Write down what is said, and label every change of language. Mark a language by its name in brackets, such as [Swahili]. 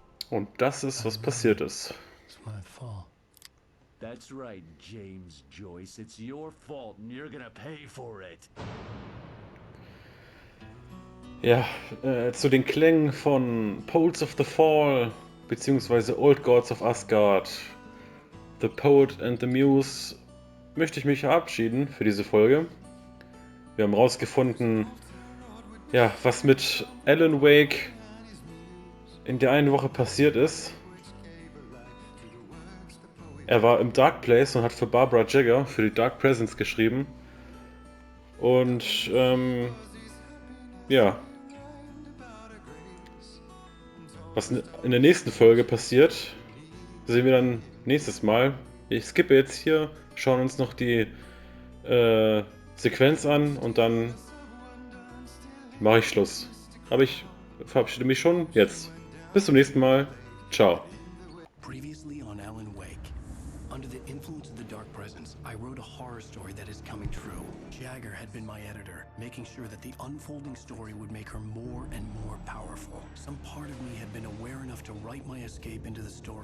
[German] Und das ist, was passiert ist. [English] It's my fault. That's right, James Joyce. It's your fault and you're gonna pay for it. [German] Ja, zu den Klängen von Poets of the Fall, beziehungsweise Old Gods of Asgard, The Poet and the Muse, möchte ich mich verabschieden für diese Folge. Wir haben rausgefunden, ja, was mit Alan Wake in der einen Woche passiert ist. Er war im Dark Place und hat für Barbara Jagger, für die Dark Presence geschrieben. Und, ja. Was in der nächsten Folge passiert, sehen wir dann nächstes Mal. Ich skippe jetzt hier, schauen uns noch die Sequenz an und dann mache ich Schluss. Aber ich verabschiede mich schon jetzt. Bis zum nächsten Mal. Ciao. [English] Previously on Alan Wake. Under the influence of the dark presence, I wrote a horror story that is coming true. Jagger had been my editor, making sure that the unfolding story would make her more and more powerful. Some part of me had been aware enough to write my escape into the story.